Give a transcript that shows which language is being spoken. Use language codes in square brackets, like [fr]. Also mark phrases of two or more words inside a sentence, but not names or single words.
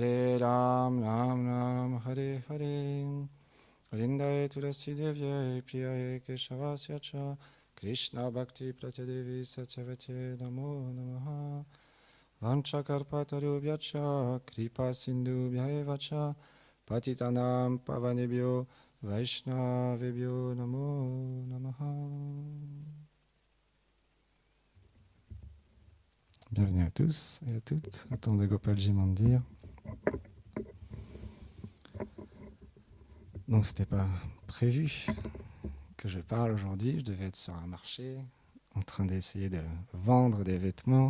[sa] राम राम हरे हरे वृन्दायै तुलसी देव्यै प्रियायै केशवस्य च कृष्ण भक्ति प्रत्यदेवि सत्यवते नमो नमः वाञ्छकर्पतरुभ्यच कृपा सिन्धुभ्यएवच पतितानाम् पावनेभ्यो वैष्णवेभ्यो नमो नमः Vanchakarpatarubhyacha Kripa Sindhubhyaevacha Patitanam Pavanebhyo Vaishnavebhyo Namo Namaha. [fr] Bienvenue à tous et à toutes au temple de Gopalji Mandir. Donc c'était pas prévu que je parle aujourd'hui, je devais être sur un marché en train d'essayer de vendre des vêtements.